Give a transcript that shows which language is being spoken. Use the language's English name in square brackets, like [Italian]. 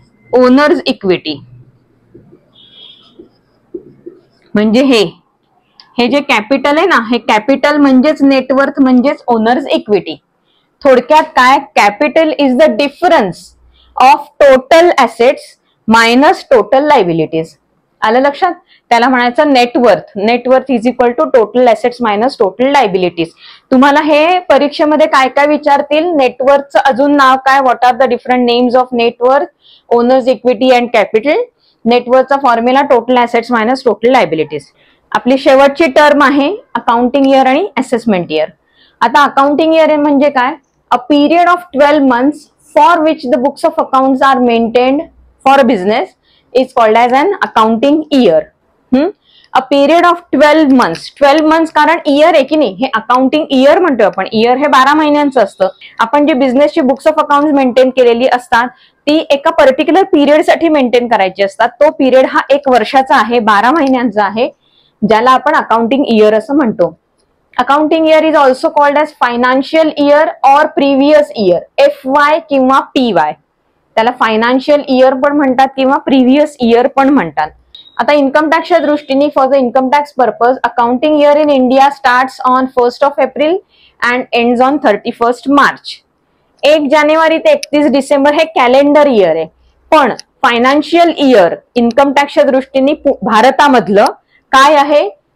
[Marathi] Owners equity म्हणजे हे जे कॅपिटल आहे ना, हे कॅपिटल म्हणजेच नेटवर्थ म्हणजेच ओनर्स इक्विटी. थोडक्यात काय? [English] Capital is the difference of total assets minus total liabilities. [Marathi] आलं लक्षात? त्याला म्हणायचं net worth. [English] Net worth is equal to total assets minus total liabilities. [Marathi] तुम्हाला हे परीक्षेमध्ये काय काय विचारतील? नेटवर्थचं अजून नाव काय? [English] What are the different names of net worth, owners equity and capital. [Marathi] नेटवर्थचा formula total assets minus total liabilities. आपली शेवटची टर्म आहे अकाउंटिंग इयर आणि असेसमेंट इयर. आता अकाउंटिंग इयर म्हणजे काय? [English] A period of 12 months for which the books of accounts are maintained for a business is called as an accounting year. A period of 12 months. [Marathi] 12 months कारण year आहे की नाही, हे accounting year म्हणतोय आपण. Year हे 12 महिन्यांचं असतं. आपण जी बिझनेसची बुक्स ऑफ अकाउंट मेंटेन केलेली असतात ती एका पर्टिक्युलर पिरियड साठी मेंटेन करायची असतात. तो पिरियड हा 1 वर्षाचा आहे, 12 महिन्यांचा आहे, ज्याला आपण अकाउंटिंग इयर असं म्हणतो. [English] Accounting year is also called as financial year or previous year, FY किंवा PY. [Marathi] त्याला फायनान्शियल इयर पण म्हणतात किंवा प्रिव्हियस इयर पण म्हणतात. आता इन्कम टॅक्सच्या दृष्टीने [English] For the income tax purpose accounting year in India starts on 1st of April and ends on 31st March. [Marathi] 1 जानेवारी ते 31 डिसेंबर हे कॅलेंडर इयर आहे, पण फायनान्शियल इयर इन्कम टॅक्सच्या दृष्टीने भारतामधलं काय आहे?